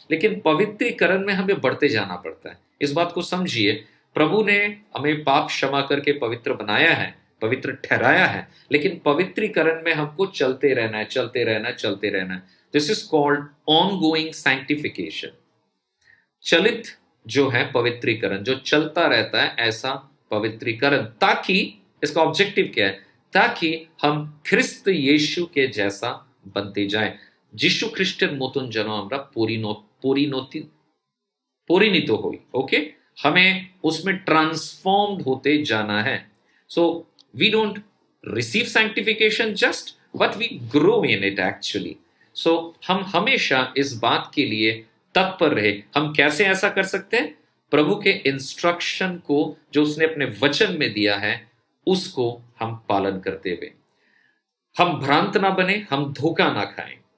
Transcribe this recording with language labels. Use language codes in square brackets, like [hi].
[hi] लेकिन पवित्रीकरण में हमें बढ़ते जाना पड़ता है। इस बात को समझिए, प्रभु ने हमें पाप क्षमा करके पवित्र बनाया है, पवित्र ठहराया है, लेकिन पवित्रीकरण में हमको चलते रहना है, चलते रहना है, चलते रहना है। [en] This is called ongoing sanctification. [hi] चलित जो है पवित्रीकरण, जो चलता रहता है, ऐसा पवित्रीकरण, ताकि इसका ऑब्जेक्टिव क्या है, ताकि हम ख्रिस्त यीशु के जैसा बनते जाए। [bn] যিশু খ্রিস্টের মতন যেন আমরা পরিণত হই। [hi] ओके, हमें उसमें ट्रांसफॉर्म्ड होते जाना है। [en] So we don't receive sanctification just, but we grow in it actually. [hi] सो हम हमेशा इस बात के लिए तत्पर रहे। हम कैसे ऐसा कर सकते हैं? प्रभु के इंस्ट्रक्शन को जो उसने अपने वचन में दिया है, उसको हम पालन करते हुए, हम भ्रांत ना बने, हम धोखा ना खाएं।